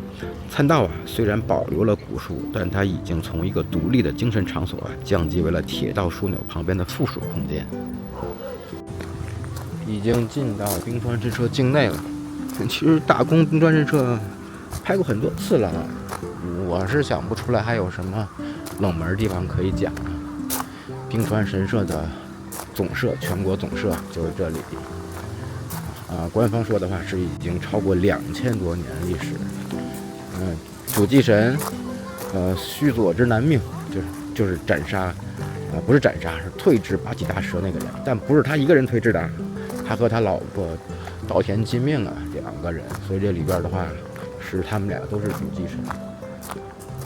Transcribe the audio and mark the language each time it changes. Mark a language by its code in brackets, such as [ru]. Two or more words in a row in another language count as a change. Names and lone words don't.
[zh] 參道啊，雖然保留了古樹，但它已經從一個獨立的精神場所啊，降級為了鐵道樞紐旁邊的附屬空間。已經進到冰川神社境內了。其實大宮冰川神社拍過很多次了，我是想不出來還有什麼冷門地方可以講啊。冰川神社的總社，全國總社就是這裡。官方说的话是已經超過2000多年歷史。主祭神，須佐之男命，就是斩殺，不是斩殺，是退治八岐大蛇那個人，但不是他一個人退治的，他和他老婆稻田金命啊2個人，所以這裡邊的話是他們2個都是主祭神。